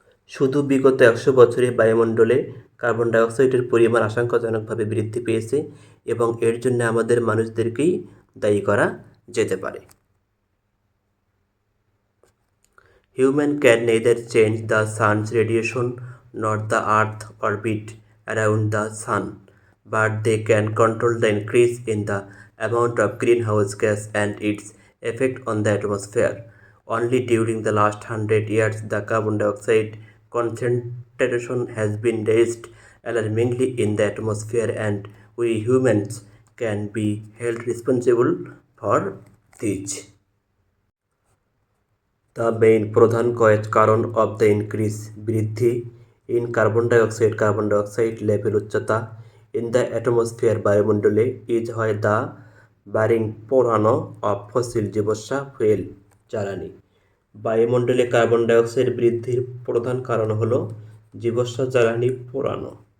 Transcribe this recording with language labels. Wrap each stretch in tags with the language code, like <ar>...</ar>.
<bn>শুধু বিগত 100 বছরে বায়ুমণ্ডলে কার্বন ডাইঅক্সাইডের পরিমাণ আশঙ্কাজনকভাবে বৃদ্ধি পেয়েছে এবং এর জন্য আমাদের মানুষদেরকেই দায়ী করা যেতে পারে</bn> <en>Human can neither change the sun's radiation not the earth orbit around the sun but they can control the increase in the amount of greenhouse gas and its effect on the atmosphere. Only during the last 100 years the carbon dioxide concentration has been raised alarmingly in the atmosphere and we humans can be held responsible for this. The main প্রধান কারণ of the increase বৃদ্ধি in carbon dioxide level উচ্চতা in the atmosphere বায়ুমণ্ডলে is হয় the burning পোড়ানো of fossil জীবাশ্ম fuel জ্বালানি</en> <bn>বায়ুমণ্ডলে কার্বন ডাইঅক্সাইড বৃদ্ধির প্রধান কারণ হল জীবাশ্ম জ্বালানি পোড়ানো</bn>